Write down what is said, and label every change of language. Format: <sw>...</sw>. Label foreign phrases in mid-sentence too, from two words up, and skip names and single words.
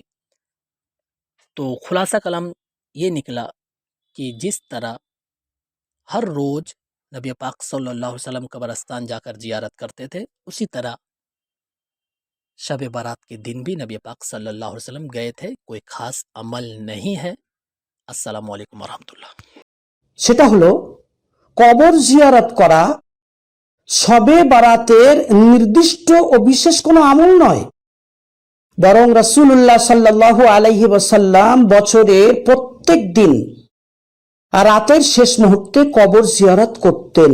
<ur>تو خلاصہ کلام یہ نکلا کہ جس طرح ہر روز نبی پاک</ur> <ar>صلی اللہ علیہ وسلم</ar> <ur>قبرستان جا کر زیارت کرتے تھے، اسی طرح شب برات کے دن بھی نبی پاک</ur> <ar>صلی اللہ علیہ وسلم</ar> <ur>گئے تھے، کوئی خاص عمل نہیں ہے۔</ur> <ar>السلام علیکم ورحمۃ اللہ۔</ar> <bn>সেটা হলো কবর জিয়ারত করা শবে বারাতের নির্দিষ্ট ও বিশেষ কোনো আমল নয়, বরং</bn> <ar>رسول الله صلى الله عليه وسلم</ar> <bn>বছরের প্রত্যেক দিন রাতের শেষ মুহূর্তে কবর জিয়ারত করতেন।</bn>